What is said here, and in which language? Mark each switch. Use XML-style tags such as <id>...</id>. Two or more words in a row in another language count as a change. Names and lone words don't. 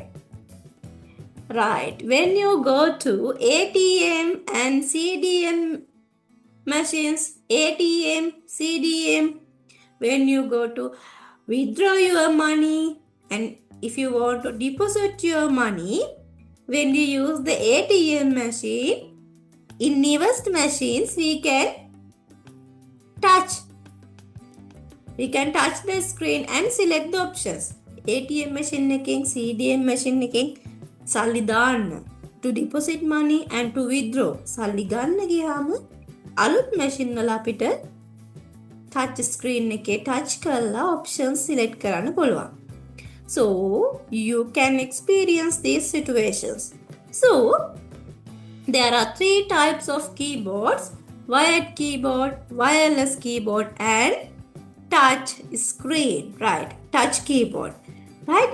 <en>Right, when you go to ATM and CDM machines, ATM, CDM, when you go to withdraw your money and if you want to deposit your money, when you use the ATM machine, in newest machines we can touch. We can touch the screen and select the options. ATM machine</en> <si>එකෙන්</si> <en>CDM machine</en> <si>එකෙන් සල්ලි දාන්න,</si> <en>to deposit money and to withdraw</en> <si>සල්ලි ගන්න ගියාම අලුත් machine වල අපිට</si> <en>touch screen</en> <si>එකේ touch කරලා</si> <en>options select</en> <si>කරන්න පුළුවන්.</si> <en>So you can experience these situations. So there are 3 types of keyboards: wired keyboard, wireless keyboard and touch screen, right? Touch keyboard, right?</en>